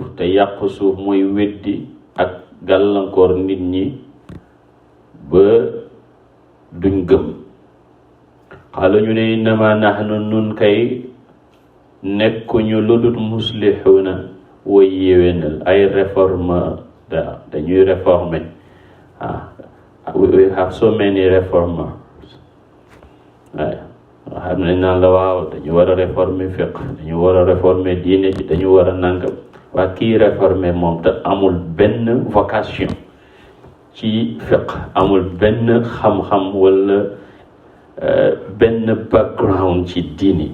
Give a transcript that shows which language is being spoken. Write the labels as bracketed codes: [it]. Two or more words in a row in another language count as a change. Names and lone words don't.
[wo] te yàq suuf mooy weddi ak gàllankoor nit ñi ba duñ gëm. xaala ñu ne [ar] innama nahnu [wo] nun kay nekkuñu lu dul muslixuuna way yéwénal ay réforme dañuy réformer. [en] We have so many reformers. [wo] xam nañ naan la waaw dañu war a réformer fiqh, dañu war a réformer diine ji, dañu war a nangam. waa kii réformer moom te amul benn vocation ci fiqh, amul benn xam-xam wala benn background ci diine.